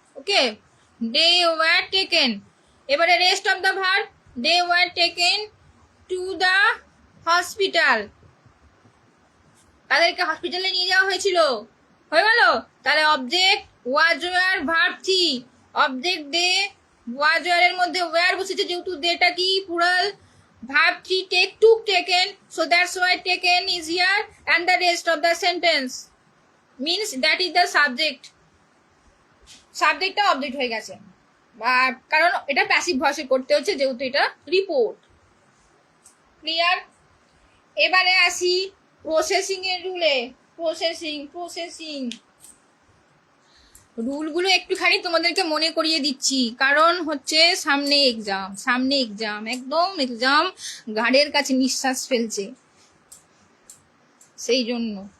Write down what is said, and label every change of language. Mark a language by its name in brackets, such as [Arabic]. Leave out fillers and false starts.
[English] Okay, they were taken. এবারে rest of the verb, they were taken to the hospital. [Bangla] তাদেরকে হসপিটালে নিয়ে যাওয়া হয়েছিল, হয়ে গেল। তাহলে [English] object was were verb three, [Bangla] অবজেক্ট দে, ওয়াজ ওয়্যারের মধ্যে ওয়্যার বসেছে যেহেতু দেটা কি? [English] Plural, verb 3 took taken, so that's why taken is here, and the rest of the sentence means that is the subject. [Bangla] সাবজেক্টটা অবজেক্ট হয়ে গেছে, কারণ এটা প্যাসিভ ভয়েসে করতে হচ্ছে যেহেতু এটা রিপোর্ট। ক্লিয়ার? এবারে আসি প্রসেসিং এর রুলে। প্রসেসিং রুলগুলো একটুখানি তোমাদেরকে মনে করিয়ে দিচ্ছি, কারণ হচ্ছে সামনে এক্সাম, একদম এক্সাম ঘাড়ের কাছে নিঃশ্বাস ফেলছে, সেই জন্য।